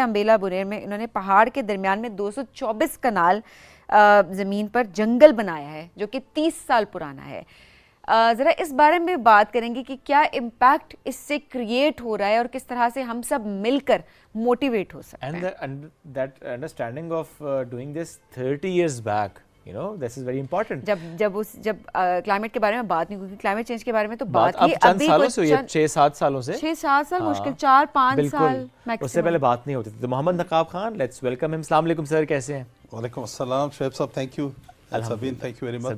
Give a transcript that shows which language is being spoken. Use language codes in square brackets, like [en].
[ur] امبیلا بنیر میں انہوں نے پہاڑ کے درمیان میں 224 کنال زمین پر جنگل بنایا ہے جو کہ 30 سال پرانا ہے. ذرا اس بارے میں بات کریں گے کہ کیا امپیکٹ اس سے کریٹ ہو رہا ہے اور کس طرح سے ہم سب مل کر موٹیویٹ ہو سکتے ہیں. [en] And that understanding of doing this 30 years back, you know, this is very important. [ur] جب کلائمیٹ کے بارے میں بات نہیں ہوئی, کلائمیٹ چینج کے بارے میں تو بات ہی چند سالوں سے ہوئی ہے, 6-7 سالوں سے, 6-7 سال مشکل 4-5 سال اس سے پہلے بات نہیں ہوتی تھی. تو محمد نقاب خان, [en] Let's welcome him. [ur] السلام علیکم سر, کیسے ہیں؟ وعلیکم السلام شعیب صاحب, thank you. سبین, thank you very much.